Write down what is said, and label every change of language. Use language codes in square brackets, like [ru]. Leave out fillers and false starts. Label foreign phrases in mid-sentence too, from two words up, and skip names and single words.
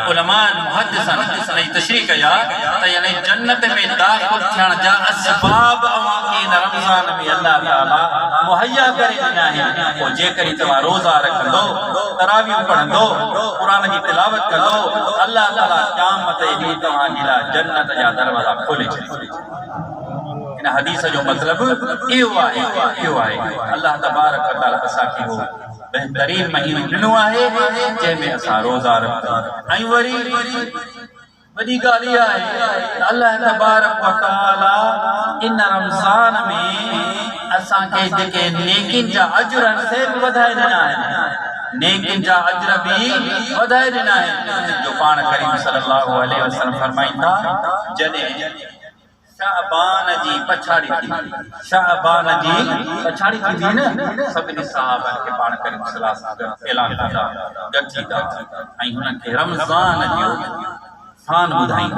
[sd] उलमा मुहद्दिसन ने तशरीह कया त यानी जन्नत में दाख़िल थियण जा असबाब अवांखे इन रमज़ान में अल्लाह ताला मुहैया करे ॾिना आहिनि। पोइ जेकॾहिं तव्हां रोज़ा रखंदो, तरावीह पढ़ंदो, क़ुरान जी तिलावत कंदो, अल्लाह ताला क़यामत जे ॾींहुं तव्हांजे लाइ जन्नत जा दरवाज़ा खोले छॾींदो। इन हदीस जो मतिलबु इहो आहे, [ar] الله تبارك وتعالى [sd] असांखे हो बेहतरीन महीनो ॾिनो आहे जंहिंमें असां रोज़ा रखूं। ऐं वरी वॾी ॻाल्हि इहा आहे त [ar] الله تبارك وتعالى [sd] इन रमज़ान में असांखे जेके नेकिन जा अजर आहिनि से बि वधाए ॾिना आहिनि, नेकिन जा अजर बि वधाए ॾिना आहिनि। जो पाण करीम [ar] صلى الله عليه وسلم [sd] फरमाइनि था, जॾहिं शाबान जी पछाड़ी थी, शाबान जी पछाड़ी थी न, सभिनी सहाबनि खे पाण करीम [ar] صلى الله عليه وسلم [sd] ऐलान कंदा, गॾिजी था ऐं हुननि खे रमज़ान जो शान ॿुधाईंदा।